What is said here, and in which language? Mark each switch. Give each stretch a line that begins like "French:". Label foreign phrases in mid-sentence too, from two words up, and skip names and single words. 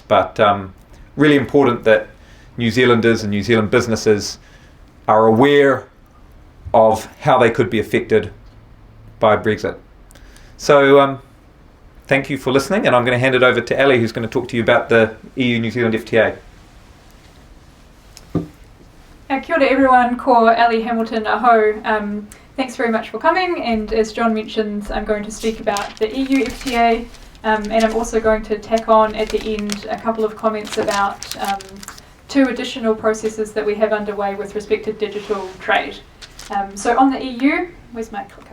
English: But really important that New Zealanders and New Zealand businesses are aware of how they could be affected by Brexit. So thank you for listening, and I'm going to hand it over to Ali, who's going to talk to you about the EU-New Zealand FTA.
Māori: Kia ora everyone, ko Ali Hamilton aho.
English: Thanks very much for coming, and as John mentioned, I'm going to speak about the EU FTA, and I'm also going to tack on at the end a couple of comments about 2 additional processes that we have underway with respect to digital trade. So on the EU, where's my clicker?